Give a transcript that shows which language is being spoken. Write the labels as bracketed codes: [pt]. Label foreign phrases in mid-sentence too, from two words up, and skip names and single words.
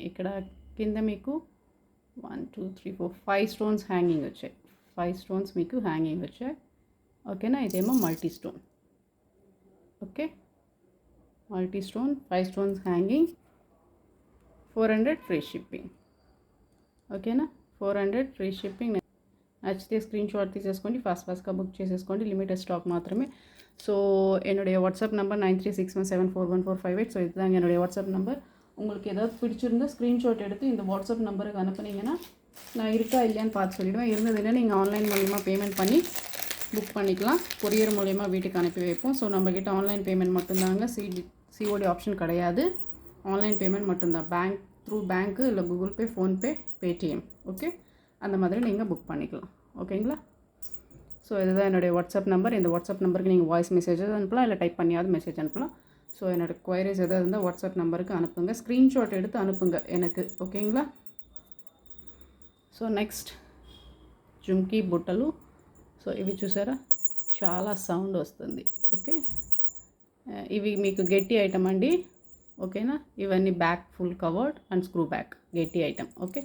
[te] ఇక్కడ కింద మీకు 1 2 3 4 5 [en] stones hanging [te] వచ్చాయి. 5 స్టోన్స్ మీకు హ్యాంగింగ్ వచ్చాయి, ఓకేనా? [en] ఇదేమో multi stone. okay, multi stone 5 stones hanging. 400 free shipping, ఓకేనా? 400 free shipping. [te] నచ్చితే స్క్రీన్‌షాట్ తీసేసుకోండి, ఫాస్ట్గా బుక్ చేసేసుకోండి. [en] limited stock [ta] மாத்திரமே. ஸோ என்னுடைய [en] WhatsApp number [ta] 9361741458. ஸோ இதுதாங்க என்னுடைய [en] WhatsApp number. [ta] உங்களுக்கு ஏதாவது பிடிச்சிருந்தா ஸ்க்ரீன்ஷாட் எடுத்து இந்த வாட்ஸ்அப் நம்பருக்கு அனுப்புனீங்கன்னா நான் இருக்கா இல்லையான்னு பார்த்து சொல்லிவிடுவேன். இருந்ததுன்னா நீங்கள் ஆன்லைன் மூலிமா பேமெண்ட் பண்ணி புக் பண்ணிக்கலாம். கொரியர் மூலிமா வீட்டுக்கு அனுப்பி வைப்போம். ஸோ நம்மக்கிட்ட [en] online payment [ta] மட்டும்தாங்க, [en] COD option [ta] கிடையாது. [en] online payment [ta] மட்டும்தான். த்ரூ பேங்க்கு இல்லை கூகுள் பே, ஃபோன்பே, பேடிஎம், ஓகே? அந்த மாதிரி நீங்கள் புக் பண்ணிக்கலாம், ஓகேங்களா? ஸோ இதுதான் என்னுடைய [en] WhatsApp number. [ta] இந்த வாட்ஸ்அப் நம்பருக்கு நீங்கள் [en] voice messages [ta] அனுப்பலாம், இல்லை டைப் பண்ணியாவது மெசேஜ் அனுப்பலாம். ஸோ என்னோடய குவைரிஸ் எதாவது இருந்தால் வாட்ஸ்அப் நம்பருக்கு அனுப்புங்க, ஸ்க்ரீன்ஷாட் எடுத்து அனுப்புங்க எனக்கு, ஓகேங்களா? [en] so next [te] జుమ్కీ బుట్టలు. సో ఇవి చూసారా, చాలా సౌండ్ వస్తుంది, ఓకే? ఇవి మీకు గట్టి ఐటమ్ అండి, ఓకేనా? ఇవన్నీ [en] back full covered and screw back [te] గట్టి ఐటమ్, ఓకే?